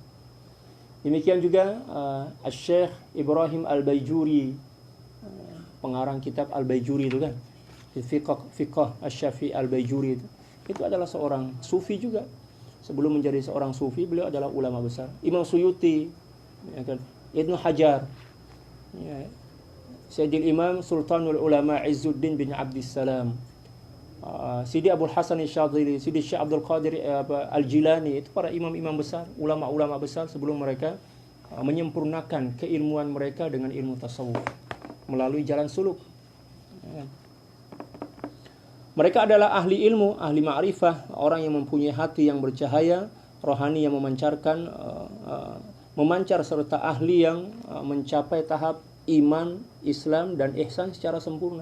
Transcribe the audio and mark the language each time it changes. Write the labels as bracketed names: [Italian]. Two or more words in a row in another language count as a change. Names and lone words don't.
[Malay] Demikian juga Syekh Ibrahim Al-Baijuri, pengarang kitab Al-Baijuri itu kan, Fiqh Asy-Syafi'i Al-Baijuri itu adalah seorang sufi juga. Sebelum menjadi seorang sufi, beliau adalah ulama besar. Imam Suyuti, Ibnu Hajar, Sayyidil Imam Sultanul Ulama Izzuddin bin Abdissalam, Sidi Abdul Hasan Asy-Syadzili, Sidi Syekh Abdul Qadir Al-Jilani, itu para imam-imam besar, ulama-ulama besar sebelum mereka menyempurnakan keilmuan mereka dengan ilmu tasawuf melalui jalan suluk. Mereka adalah ahli ilmu, ahli ma'rifah, orang yang mempunyai hati yang bercahaya, rohani yang memancar serta ahli yang mencapai tahap iman, Islam dan ihsan secara sempurna.